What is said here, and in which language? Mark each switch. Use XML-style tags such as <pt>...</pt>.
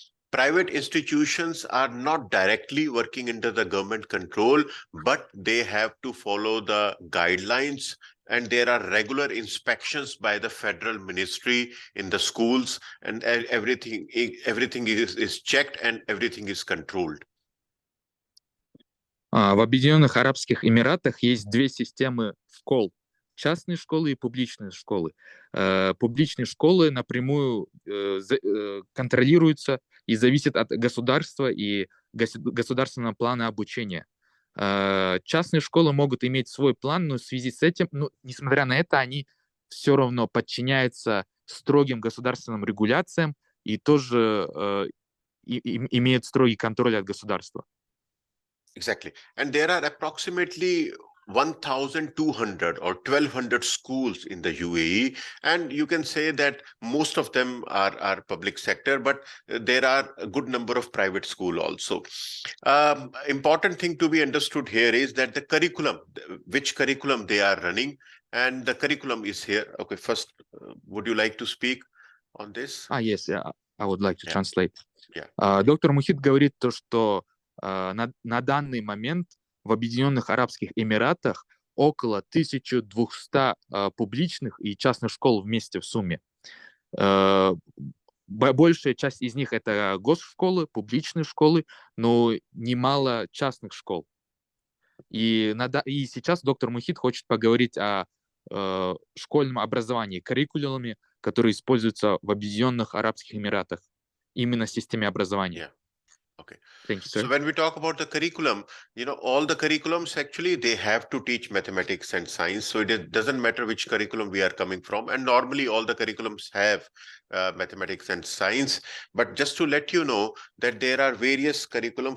<en>Private institutions are not directly working under the government control, but they have to follow the guidelines, and there are regular inspections by the federal ministry in the schools, and everything is checked and everything is controlled.</en> <ru>В Объединенных Арабских Эмиратах есть две системы школ: частные школы и публичные школы. Публичные школы напрямую контролируются и зависят от государства и государственного плана обучения. Частные школы могут иметь свой план, но в связи с этим, несмотря на это, они все равно подчиняются строгим государственным регуляциям и тоже имеют строгий контроль от государства.</ru> <en>Exactly. And there are approximately 1,200 or 1,200 schools in the UAE. And you can say that most of them are public sector, but there are a good number of private schools also. Important thing to be understood here is that the curriculum, which curriculum they are running, and the curriculum is here. Okay, first, would you like to speak on this? Yes, yeah, I would like to translate. Yeah.</en> <ru>Доктор Мохит говорит то, что на данный момент в Объединенных Арабских Эмиратах около 1200 публичных и частных школ вместе в сумме. Большая часть из них это госшколы, публичные школы, но немало частных школ. И сейчас доктор Мохит хочет поговорить о школьном образовании, curriculum, которые используются в Объединенных Арабских Эмиратах, именно в системе образования.</ru> <en>Okay. Thank you, sir. So when we talk about the curriculum, all the curriculums actually they have to teach mathematics and science. So it doesn't matter which curriculum we are coming from. And normally all the curriculums have mathematics and science. But just to let you know that there are various curriculum.</en>